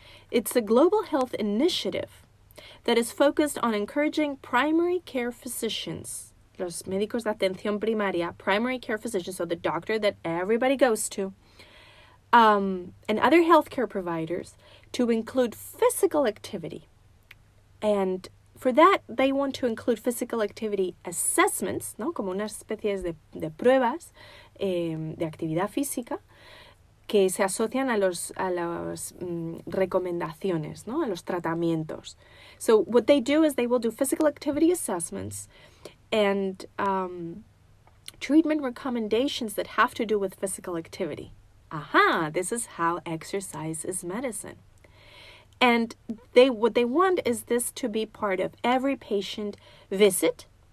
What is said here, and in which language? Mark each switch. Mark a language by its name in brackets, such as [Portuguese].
[English] It's a global health initiative that is focused on encouraging primary care physicians, [Spanish] los médicos de atención primaria, [English] primary care physicians, so the doctor that everybody goes to, and other healthcare providers to include physical activity. And for that, they want to include physical activity assessments, ¿no? [Spanish] Como unas especies de pruebas de actividad física que se asocian a las recomendaciones, ¿no? A los tratamientos. [English] So what they do is they will do physical activity assessments and treatment recommendations that have to do with physical activity. This is how exercise is medicine. And what they want is this to be part of every patient visit.